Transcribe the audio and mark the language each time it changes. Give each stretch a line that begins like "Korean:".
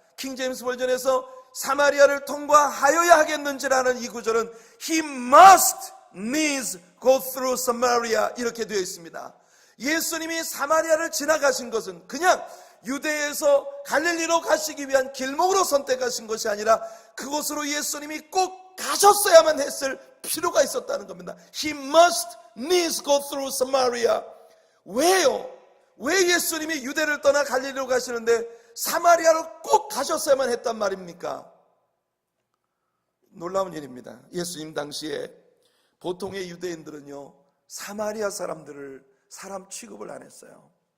Korean: 킹제임스 버전에서 사마리아를 통과하여야 하겠는지라는 이 구절은
English: He must needs go through Samaria
Korean: 이렇게 되어 있습니다. 예수님이 사마리아를 지나가신 것은 그냥 유대에서 갈릴리로 가시기 위한 길목으로 선택하신 것이 아니라 그곳으로 예수님이 꼭 가셨어야만 했을 필요가 있었다는 겁니다.
English: He must needs go through Samaria.
Korean: 왜요? 왜 예수님이 유대를 떠나 갈릴리로 가시는데 사마리아로 꼭 가셨어야만 했단 말입니까? 놀라운 일입니다. 예수님 당시에 보통의 유대인들은요, 사마리아 사람들을 사람 취급을 안 했어요.